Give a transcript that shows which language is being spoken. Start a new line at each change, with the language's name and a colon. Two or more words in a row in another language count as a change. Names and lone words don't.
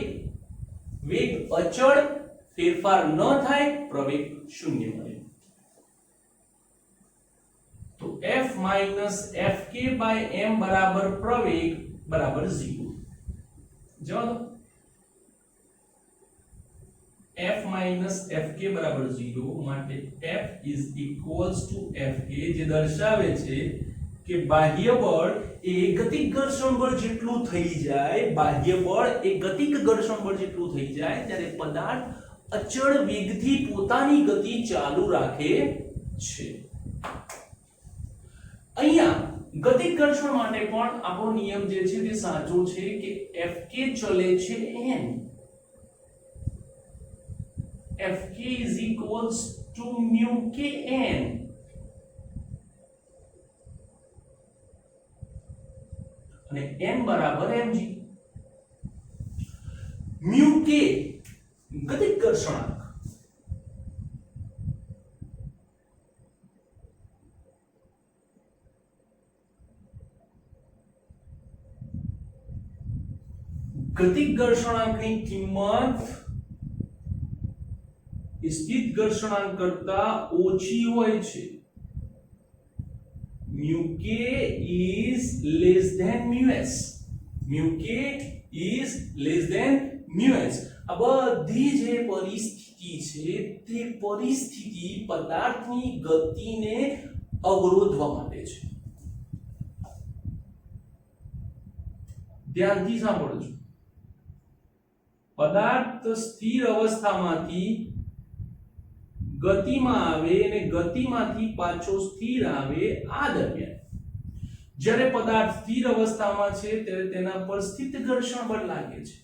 Gujarati: વેગ અચળ, ફેરફાર ન થાય, પ્રવેગ શૂન્ય મળે. તો F - Fk/m બરાબર પ્રવેગ બરાબર 0. જવાબ F - Fk બરાબર 0 માટે
English: F is equals to Fk,
Gujarati: જે દર્શાવે છે કે બાહ્ય બળ એ ગતિક ઘર્ષણ બળ જેટલું થઈ જાય, બાહ્ય બળ એ ગતિક ઘર્ષણ બળ જેટલું થઈ જાય ત્યારે પદાર્થ અચળ વેગથી પોતાની ગતિ ચાલુ રાખે છે. અહીંયા ગતિક ઘર્ષણ માટે પણ આપણો નિયમ જે છે તે સાચો છે કે Fk ચલે છે n.
English: Fk is equals to μkn.
Gujarati: અને n બરાબર mg. μk ગતિક ઘર્ષણાંક. ગતિક ઘર્ષણાંકની કિંમત સ્થિત ઘર્ષણાંક કરતા ઓછી હોય છે.
English: μk is less than μs. μk is less than μs.
Gujarati: આ બધી જે પરિસ્થિતિ છે તે પરિસ્થિતિ પદાર્થની ગતિને અવરોધવા માટે છે. ધ્યાનથી સાંભળજો. પદાર્થ સ્થિર અવસ્થામાંથી ગતિમાં આવે અને ગતિમાંથી પાછો સ્થિર આવે, આ દરમિયાન જ્યારે પદાર્થ સ્થિર અવસ્થામાં છે ત્યારે તેના પર સ્થિત ઘર્ષણ બળ લાગે છે.